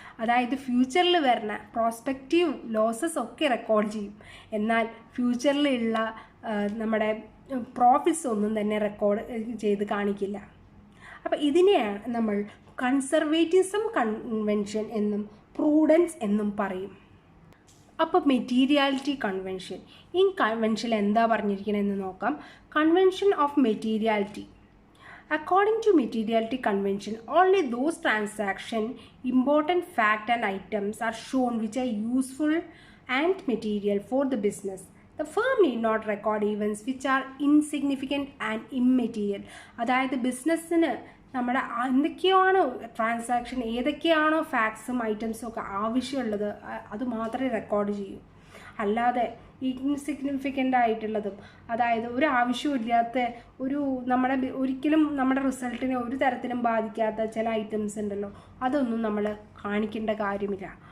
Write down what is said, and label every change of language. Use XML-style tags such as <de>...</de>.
<ml>അതായത് ഫ്യൂച്ചറിൽ വരുന്ന പ്രോസ്പെക്റ്റീവ് ലോസസ് ഒക്കെ റെക്കോർഡ് ചെയ്യും, എന്നാൽ ഫ്യൂച്ചറിലുള്ള നമ്മുടെ പ്രോഫിറ്റ്സ് ഒന്നും തന്നെ റെക്കോർഡ് ചെയ്ത് കാണിക്കില്ല. അപ്പോൾ ഇതിനെയാണ് നമ്മൾ കൺസർവേറ്റിസം കൺവെൻഷൻ എന്നും പ്രൂഡൻസ് എന്നും പറയും. അപ്പോൾ മെറ്റീരിയാലിറ്റി കൺവെൻഷൻ, ഈ കൺവെൻഷനിൽ എന്താ പറഞ്ഞിരിക്കണമെന്ന് നോക്കാം. Convention of materiality.</ml> <en>According to materiality convention, only those transaction important fact and items are shown which are useful and material for the business. The firm need not record events which are insignificant and immaterial.</en> <ml>അതായത് ബിസിനസ്സിന് നമ്മുടെ എന്തൊക്കെയാണോ transaction, ഏതൊക്കെയാണോ ഫാക്ട്സും ഐറ്റംസും ഒക്കെ ആവശ്യമുള്ളത് അത് മാത്രമേ record ചെയ്യൂ. അല്ലാതെ ഇൻസിഗ്നിഫിക്കൻ്റ് ആയിട്ടുള്ളതും, അതായത് ഒരു ആവശ്യമില്ലാത്ത ഒരിക്കലും നമ്മുടെ റിസൾട്ടിനെ ഒരു തരത്തിലും ബാധിക്കാത്ത ചില ഐറ്റംസ് ഉണ്ടല്ലോ, അതൊന്നും നമ്മൾ കാണിക്കേണ്ട കാര്യമില്ല.</ml>